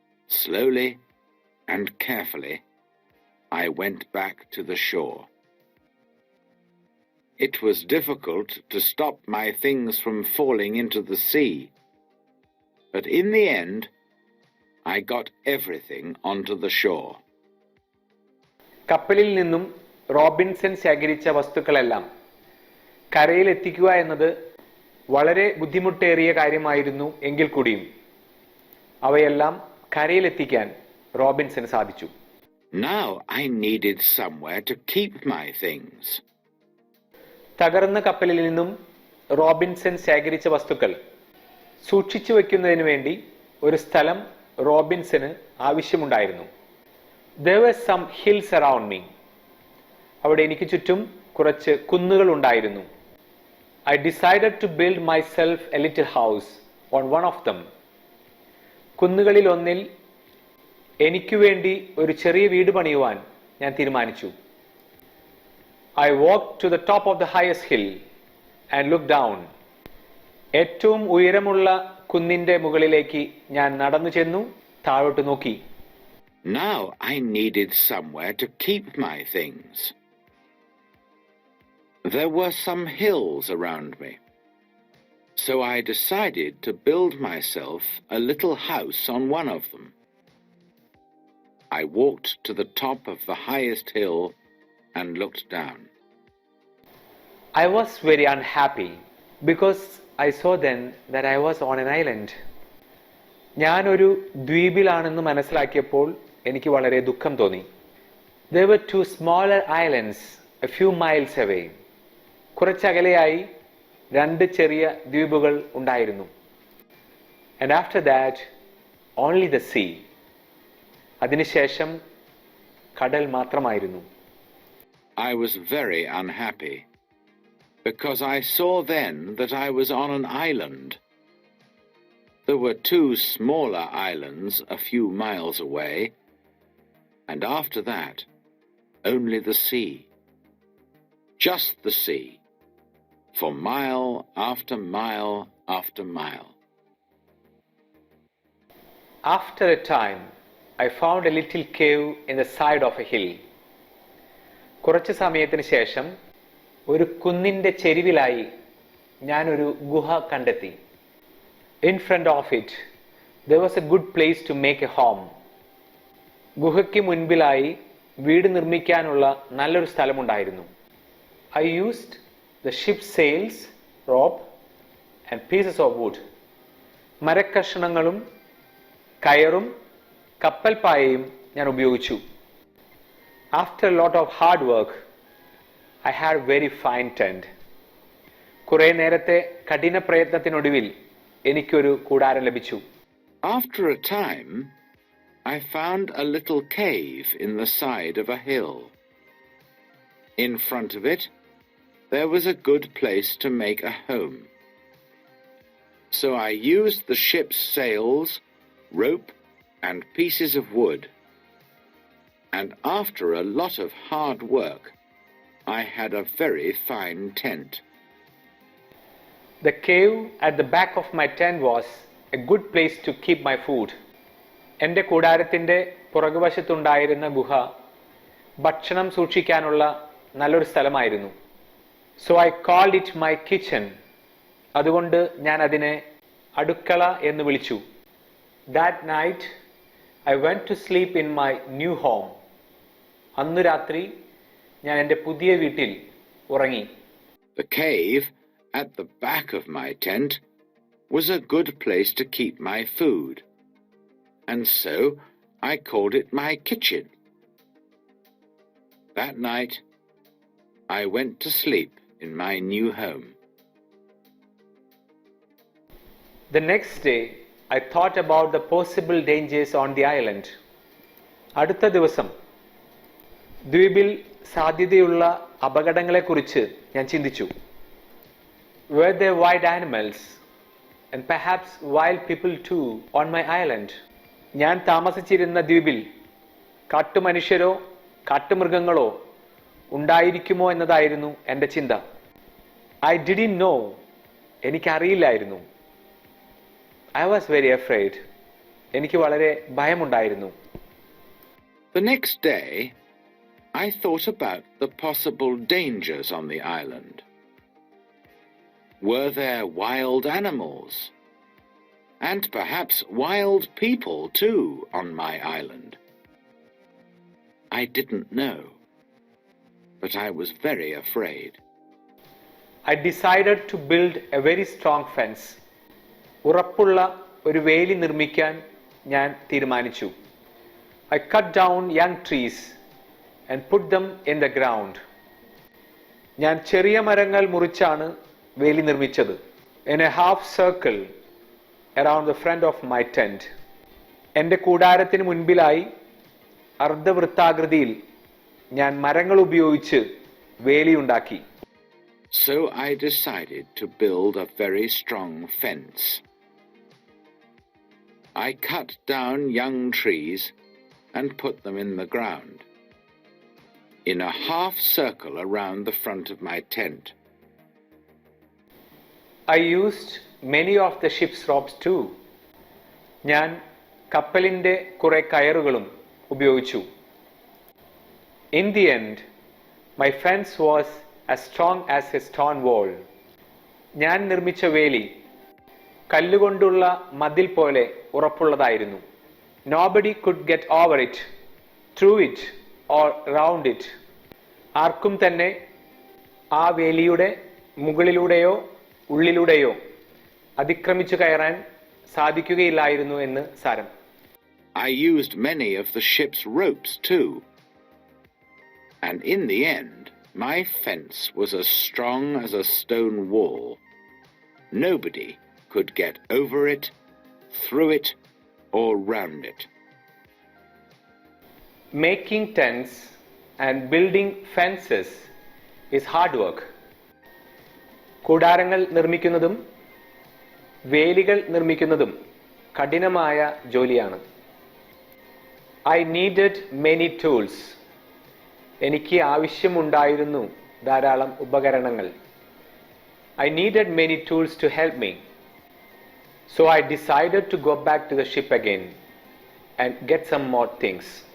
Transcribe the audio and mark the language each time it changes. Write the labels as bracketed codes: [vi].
[en] Slowly and carefully, I went back to the shore. It was difficult to stop my things from falling into the sea, but in the end, I got everything onto the shore. [ml] കപ്പലിൽ നിന്നും Robinson ശേഖരിച്ച വസ്തുക്കളെല്ലാം കരയിലെത്തിക്കുക എന്നത് വളരെ ബുദ്ധിമുട്ടേറിയ കാര്യമായിരുന്നു. എങ്കിൽ കൂടിയും അവയെല്ലാം കരയിലെത്തിക്കാൻ റോബിൻസന് സാധിച്ചു. [en] Now I needed somewhere to keep my things. [ml] തകർന്ന കപ്പലിൽ നിന്നും റോബിൻസൺ ശേഖരിച്ച വസ്തുക്കൾ സൂക്ഷിച്ചു വയ്ക്കുന്നതിന് വേണ്ടി ഒരു സ്ഥലം റോബിൻസന് ആവശ്യമുണ്ടായിരുന്നു. [en] There were some hills around me. [ml] അവിടെ എനിക്ക് ചുറ്റും കുറച്ച് കുന്നുകൾ ഉണ്ടായിരുന്നു. [en] I decided to build myself a little house on one of them. [ml] കുന്നുകളിൽ ഒന്നിൽ എനിക്ക് വേണ്ടി ഒരു ചെറിയ വീട് പണിയുവാൻ ഞാൻ തീരുമാനിച്ചു. [en] I walked to the top of the highest hill and looked down. [ml] ഏറ്റവും ഉയരമുള്ള കുന്നിൻ്റെ മുകളിലേക്ക് ഞാൻ നടന്നു ചെന്നു താഴോട്ട് നോക്കി. [en] Now I needed somewhere to keep my things. There were some hills around me, so I decided to build myself a little house on one of them. I walked to the top of the highest hill and looked down. I was very unhappy because I saw then that I was on an island. [ml] ഞാനൊരു ദ്വീപിലാണെന്ന് മനസ്സിലാക്കിയപ്പോൾ എനിക്ക് വളരെ ദുഃഖം തോന്നി. [en] There were 2 smaller islands a few miles away. [ml] കുറച്ചകലെയായി 2 ചെറിയ ദ്വീപുകൾ ഉണ്ടായിരുന്നു. [en] And after that, only the sea. [ml] അതിനുശേഷം കടൽ മാത്രമായിരുന്നു. [en] I was very unhappy because I saw then that I was on an island. There were 2 smaller islands a few miles away, and after that, only the sea. Just the sea, for mile after mile after mile. After a time, I found a little cave in the side of a hill. [ml] കുറച്ച് സമയത്തിന് ശേഷം ഒരു കുന്നിൻ്റെ ചെരിവിലായി ഞാനൊരു ഗുഹ കണ്ടെത്തി. [en] In front of it, there was a good place to make a home. [ml] ഗുഹയ്ക്ക് മുൻപിലായി വീട് നിർമ്മിക്കാനുള്ള നല്ലൊരു സ്ഥലമുണ്ടായിരുന്നു. [en] I used the ship's sails, rope and pieces of wood. [ml] മരക്കഷണങ്ങളും കയറും കപ്പൽ പായയും ഞാൻ ഉപയോഗിച്ചു. [en] After a lot of hard work, I had a very fine tent. [ml] കുറേ നേരത്തെ കഠിന പ്രയത്നത്തിനൊടുവിൽ എനിക്കൊരു കൂടാരം ലഭിച്ചു. [en] After a time, I found a little cave in the side of a hill. In front of it, there was a good place to make a home. So I used the ship's sails, rope, and pieces of wood. And after a lot of hard work, I had a very fine tent. The cave at the back of my tent was a good place to keep my food. [ml] എൻ്റെ കൂടാരത്തിൻ്റെ പുറകുവശത്തുണ്ടായിരുന്ന ഗുഹ ഭക്ഷണം സൂക്ഷിക്കാനുള്ള നല്ലൊരു സ്ഥലമായിരുന്നു. [en] So I called it my kitchen. [ml] അതുകൊണ്ട് ഞാൻ അതിനെ അടുക്കള എന്ന് വിളിച്ചു. [en] That night, I went to sleep in my new home. [ml] അന്ന് രാത്രി ഞാൻ എൻ്റെ പുതിയ വീട്ടിൽ ഉറങ്ങി. [en] The cave at the back of my tent was a good place to keep my food, and so I called it my kitchen. That night, I went to sleep in my new home. The next day, I thought about the possible dangers on the island. [ml] അടുത്ത ദിവസം ദ്വീപിൽ സാധ്യതയുള്ള അപകടങ്ങളെക്കുറിച്ച് ഞാൻ ചിന്തിച്ചു. [en] Were there wild animals and perhaps wild people too on my island? [ml] ഞാൻ താമസിച്ചിരുന്ന ദ്വീപിൽ കാട്ടുമനുഷ്യരോ കാട്ടുമൃഗങ്ങളോ ഉണ്ടായിരിക്കുമോ എന്നതായിരുന്നു എൻ്റെ ചിന്ത. [en] I didn't know. [ml] എനിക്കറിയില്ലായിരുന്നു. [en] I was very afraid. [ml] എനിക്ക് വളരെ ഭയമുണ്ടായിരുന്നു. [en] The next day, I thought about the possible dangers on the island. Were there wild animals? And perhaps wild people too on my island? I didn't know, but I was very afraid. I decided to build a very strong fence. [ml] ഉറപ്പുള്ള ഒരു വേലി നിർമ്മിക്കാൻ ഞാൻ തീരുമാനിച്ചു. [en] I cut down young trees and put them in the ground. [ml] ഞാൻ ചെറിയ മരങ്ങൾ മുറിച്ചാണ് വേലി നിർമ്മിച്ചത്. [en] In a half circle around the front of my tent. [ml] എൻ്റെ കൂടാരത്തിന് മുൻപിലായി അർദ്ധവൃത്താകൃതിയിൽ ഞാൻ മരങ്ങൾ ഉപയോഗിച്ച് വേലിയുണ്ടാക്കി. [en] So I decided to build a very strong fence. I cut down young trees and put them in the ground, in a half circle around the front of my tent. I used many of the ship's ropes too. [ml] ഞാൻ കപ്പലിൻ്റെ കുറെ കയറുകളും ഉപയോഗിച്ചു. [en] In the end, my fence was as strong as a stone wall. [ml] ഞാൻ നിർമ്മിച്ച വേലി കല്ലുകൊണ്ടുള്ള മതിൽ പോലെ ഉറപ്പുള്ളതായിരുന്നു. [en] Nobody could get over it, through it or round it. [ml] ആർക്കും തന്നെ ആ വേലിയുടെ മുകളിലൂടെയോ ഉള്ളിലൂടെയോ അതിക്രമിച്ചു കയറാൻ സാധിക്കുകയില്ലായിരുന്നു എന്ന് സാരം. [en] I used many of the ship's ropes too. And in the end, my fence was as strong as a stone wall. Nobody could get over it, through it, or round it. Making tents and building fences is hard work. [ml] കൂടാരങ്ങൾ നിർമ്മിക്കുന്നതും വേലികൾ നിർമ്മിക്കുന്നതും കഠിനമായ ജോലിയാണ്. [en] I needed many tools. [ml] എനിക്ക് ആവശ്യമുണ്ടായിരുന്നു ധാരാളം ഉപകരണങ്ങൾ. [en] I needed many tools to help me. So I decided to go back to the ship again and get some more things.